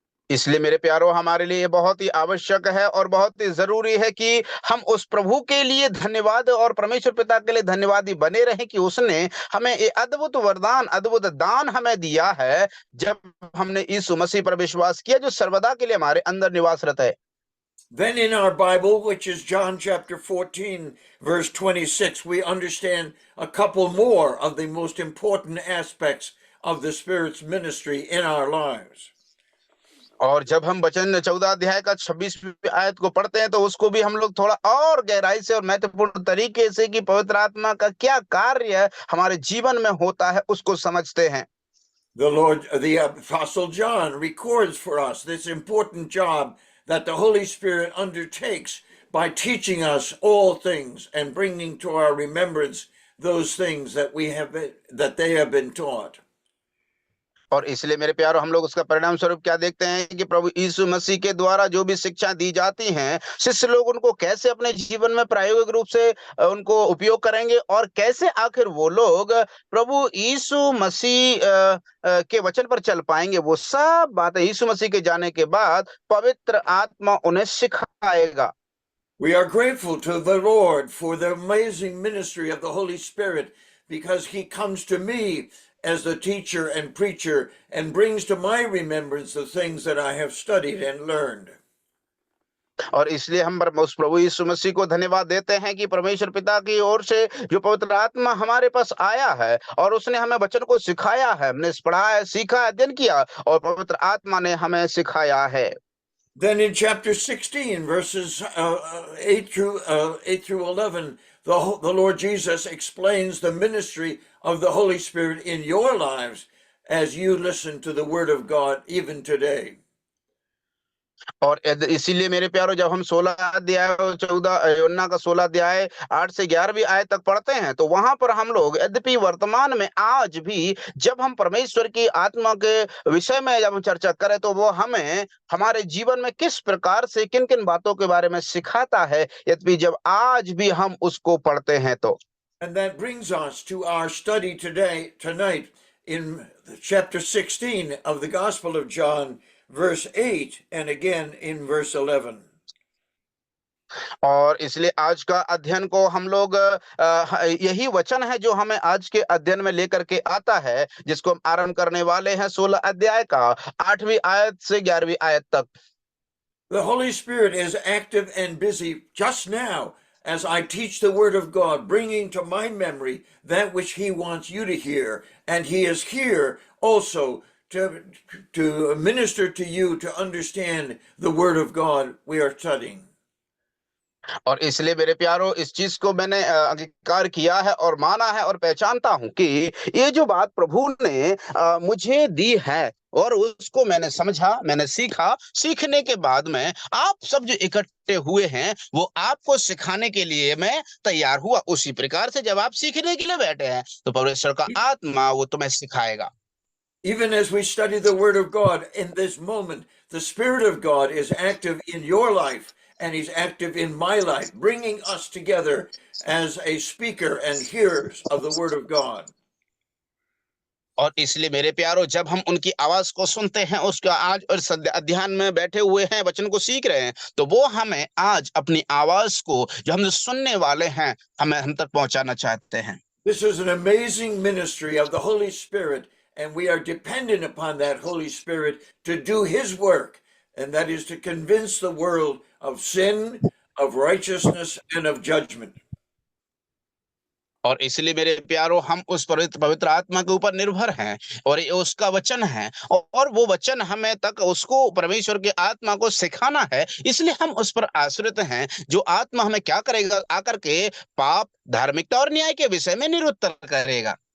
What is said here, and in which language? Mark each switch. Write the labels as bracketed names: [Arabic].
[Hindi] इसलिए मेरे प्यारो हमारे लिए बहुत ही आवश्यक है और बहुत ही जरूरी है कि हम उस प्रभु के लिए धन्यवाद और परमेश्वर पिता के लिए धन्यवादी बने रहें कि उसने हमें ये अद्भुत वरदान अद्भुत दान हमें दिया है जब हमने यीशु मसीह पर विश्वास किया जो सर्वदा के लिए हमारे अंदर निवासरत है। [English] Then in our Bible, which is John chapter 14, verse 26, we understand a couple more of the most important aspects of the Spirit's ministry in our lives. [Hindi] और जब हम वचन 14 अध्याय का 26वीं आयत को पढ़ते हैं तो उसको भी हम लोग थोड़ा और गहराई से और महत्वपूर्ण तरीके से कि पवित्र आत्मा का क्या कार्य हमारे जीवन में होता है उसको समझते हैं। [English] The Apostle John records for us this important job that the Holy Spirit undertakes by teaching us all things and bringing to our remembrance those things that they have been taught. [Hindi] और इसलिए मेरे प्यारो हम लोग उसका परिणाम स्वरूप क्या देखते हैं कि प्रभु यीशु मसीह के द्वारा जो भी शिक्षा दी जाती हैं शिष्य लोग उनको कैसे अपने जीवन में प्रायोगिक रूप से उनको उपयोग करेंगे और कैसे आखिर वो लोग प्रभु यीशु मसीह के वचन पर चल पाएंगे, वो सब बातें यीशु मसीह के जाने के बाद पवित्र आत्मा उन्हें सिखाएगा। [English] We are grateful to the Lord for the amazing ministry of the Holy Spirit because He comes to me as the teacher and preacher and brings to my remembrance the things that I have studied and learned. [Hindi] और इसलिए हम उस प्रभु यीशु मसीह को धन्यवाद देते हैं कि परमेश्वर पिता की ओर से जो पवित्र आत्मा हमारे पास आया है और उसने हमें वचन को सिखाया है, हमने पढ़ा है, सीखा, अध्ययन किया और पवित्र आत्मा ने हमें सिखाया है। [English] Then in chapter 16, verses 8 through 11, the Lord Jesus explains the ministry of the Holy Spirit in your lives as you listen to the Word of God even today. [Hindi] और इसीलिए मेरे प्यारो जब हम 16 अध्याय और 14 यूहन्ना का 16 अध्याय 8 से 11वीं आयत तक पढ़ते हैं तो वहां पर हम लोग यद्यपि वर्तमान में आज भी जब हम परमेश्वर की आत्मा के विषय में जब हम चर्चा करें तो वो हमें हमारे जीवन में किस प्रकार से किन किन बातों के बारे में सिखाता है, यद्यपि जब आज भी हम उसको पढ़ते हैं तो। [English] And that brings us to our study tonight in chapter 16 of the Gospel of John, verse 8, and again in verse 11. [Hindi] और इसलिए आज का अध्ययन को हम लोग यही वचन है जो हमें आज के अध्ययन में लेकर के आता है, जिसको हम आरंभ करने वाले हैं 16 अध्याय का 8वीं आयत से 11वीं आयत तक। [English] The Holy Spirit is active and busy just now as I teach the Word of God, bringing to my memory that which He wants you to hear. And He is here also to minister to you to understand the Word of God we are studying. [Hindi] और इसलिए मेरे प्यारो इस चीज को मैंने अंगीकार किया है और माना है और पहचानता हूं कि ये जो बात प्रभु ने मुझे दी है और उसको मैंने समझा, मैंने सीखा, सीखने के बाद में आप सब जो इकट्ठे हुए हैं वो आपको सिखाने के लिए मैं तैयार हुआ। उसी प्रकार से जब आप सीखने के लिए बैठे हैं तो परमेश्वर का आत्मा वो तुम्हें सिखाएगा। [English] Even as we study the Word of God in this moment, the Spirit of God is active in your life and He's active in my life, bringing us together as a speaker and hearers of the Word of God. [Hindi] और इसलिए मेरे प्यारो जब हम उनकी आवाज को सुनते हैं, उसका आज और अध्ययन में बैठे हुए हैं, वचन को सीख रहे हैं, तो वो हमें आज अपनी आवाज को जो हम सुनने वाले हैं हमें हम तक पहुंचाना चाहते हैं। [English] This is an amazing ministry of the Holy Spirit, and we are dependent upon that Holy Spirit to do His work, and that is to convince the world of sin, of righteousness, and of judgment. [Hindi] और इसलिए मेरे प्यारो हम उस पवित्र आत्मा के ऊपर निर्भर हैं और ये उसका वचन है और वो वचन हमें तक उसको परमेश्वर के आत्मा को सिखाना है। इसलिए हम उस पर आश्रित हैं जो आत्मा हमें क्या करेगा, आकर के पाप, धार्मिकता और न्याय के विषय में निरुत्तर करेगा।